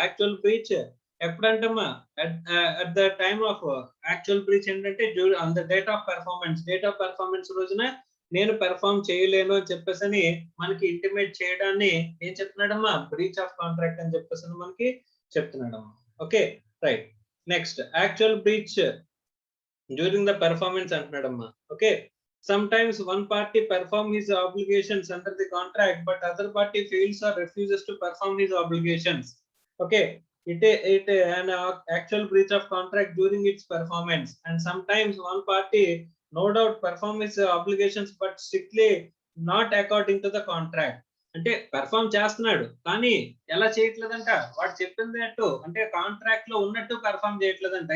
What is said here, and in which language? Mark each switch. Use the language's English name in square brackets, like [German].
[Telugu] Actual breach ఎప్పుడంటమ్మా, [English] at the time of actual breach [Telugu] ఏంటంటే [English] on the date of performance [Telugu] రోజున నేను perform చేయలేను అని చెప్పేసి మనకి ఇంటిమేట్ చేయడాన్ని ఏం చెప్తున్నాడమ్మా, బ్రీచ్ ఆఫ్ కాంట్రాక్ట్ అని చెప్పేసి మనకి చెప్తున్నాడమ్మా. Okay right. [English] next actual breach during the performance [Telugu] అంటున్నాడమ్మా. [English] Okay, sometimes one party perform his obligations under the contract but other party fails or refuses to perform his obligations. Okay, it an actual breach of contract during its performance, and sometimes one party no doubt perform his obligations but strictly not according to the contract. [Telugu] అంటే perform చేస్తున్నాడు కానీ ఎలా చేయట్లేదంట, వాడు చెప్పింది అట్టు అంటే contract లో ఉన్నట్టు పెర్ఫామ్ చేయట్లేదంట.